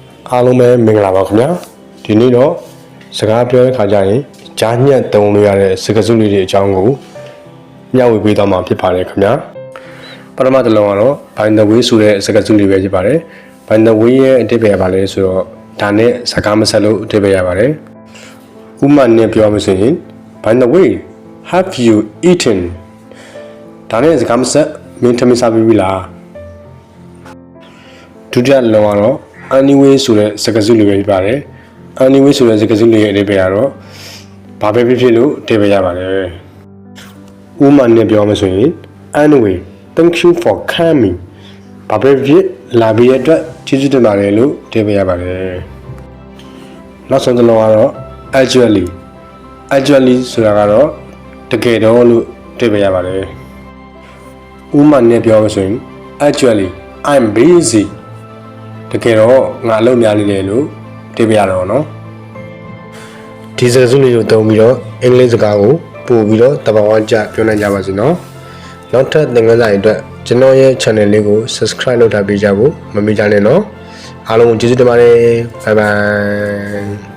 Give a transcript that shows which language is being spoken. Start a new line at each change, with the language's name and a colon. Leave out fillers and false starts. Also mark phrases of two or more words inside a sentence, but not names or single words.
Burmese: အားလုံးပဲမင်္ဂလာပါခင်ဗျာဒီနေ့တော့စကားပြောတဲ့ခါကျရင်ကြားညက်တုံလို့ရတဲ့စကားစုလေးတွေအကြောင်းကိုမျှဝေပေးသွားမှာဖြစ်ပါတယ်ခင်ဗျာပထမတစ်လုံးကတော့
English: by the way
Burmese: ဆိုတဲ့စကားစုလေးပဲဖြစ်ပါတယ်
English: by the way
Burmese: ရဲ့အဓိပ္ပာယ်ကဘာလဲဆိုတော့ဒါနဲ့စကားမဆက်လို့အဓိပ္ပာယ်ရပါတယ်ဥမာနဲ့ပြောမှဆိုရင်
English: by the way have you eaten
Burmese: ဒါနဲ့စကားမဆက်မင်းထမင်းစားပြီးပြီလား ဒုတိယလုံးကတော့ anyway ဆိုတဲ့စကားစုလေးပဲဖြစ်ပါတယ် anyway ဆိုတဲ့စကားစုလေးရဲ့အဓိပ္ပာယ်ကတော့ဘာပဲဖြစ်ဖြစ်လို့အဓိပ္ပာယ်ရပါတယ်ဥမာနဲ့ပြောမှ ဆိုရင်
English: anyway thank you for coming
Burmese: ဘာပဲဖြစ်လာပြီးတဲ့အတွက်ကျေးဇူးတင်ပါတယ်လို့အဓိပ္ပာယ်ရပါတယ်နောက်ဆုံးတစ်လုံး ကတော့ actually ဆိုတာကတော့တကယ်တော့လို့အဓိပ္ပာယ်ရပါတယ်ဥမာနဲ့ပြောမှဆိုရင်
English: actually I'm busy
Burmese: တကယ်တော့ငါအလုပ်များနေတယ်လို့အဓိပ္ပာယ်ရတော့နော်ဒီစကားစုလေးကိုသုံးပြီးတော့အင်္ဂလိပ်စကားကိုပို့ပြီးတော့တဘာဝကျပြောနိုင်ကြပါစေနော်နောက်ထပ်သင်ခန်းစာတွေအတွက်ကျွန်တော်ရဲ့ channel လေးကို subscribe လုပ်ထားပေးကြဖို့မမေ့ကြနဲ့နော်အားလုံးကိုကျေးဇူးတင်ပါတယ်
English: bye bye